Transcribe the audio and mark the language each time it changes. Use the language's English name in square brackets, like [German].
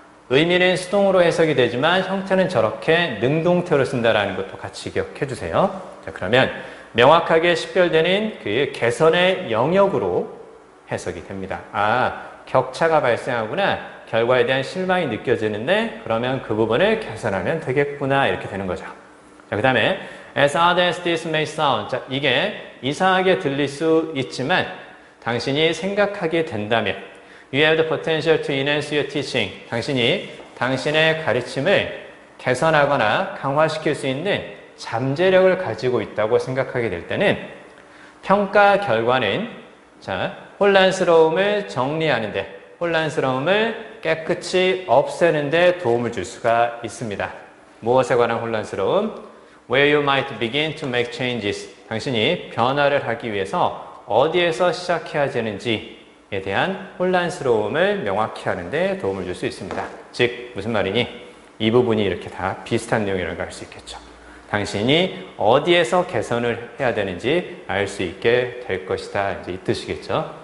[Korean] 의미는 수동으로 해석이 되지만 형태는 저렇게 능동태로 쓴다라는 것도 같이 기억해 주세요. 자, 그러면 명확하게 식별되는 그 개선의 영역으로 해석이 됩니다. 아, 격차가 발생하구나. 결과에 대한 실망이 느껴지는데 그러면 그 부분을 개선하면 되겠구나. 이렇게 되는 거죠. 자, 그 다음에 [English] as odd as this may sound. [Korean] 자, 이게 이상하게 들릴 수 있지만 당신이 생각하게 된다면 [English] you have the potential to enhance your teaching. [Korean] 당신이 당신의 가르침을 개선하거나 강화시킬 수 있는 잠재력을 가지고 있다고 생각하게 될 때는 평가 결과는 자, 혼란스러움을 정리하는데 혼란스러움을 깨끗이 없애는데 도움을 줄 수가 있습니다. 무엇에 관한 혼란스러움? [English] Where you might begin to make changes. [Korean] 당신이 변화를 하기 위해서 어디에서 시작해야 되는지에 대한 혼란스러움을 명확히 하는데 도움을 줄 수 있습니다. 즉 무슨 말이니? 이 부분이 이렇게 다 비슷한 내용이라고 할 수 있겠죠. 당신이 어디에서 개선을 해야 되는지 알 수 있게 될 것이다. 이제 이 뜻이겠죠.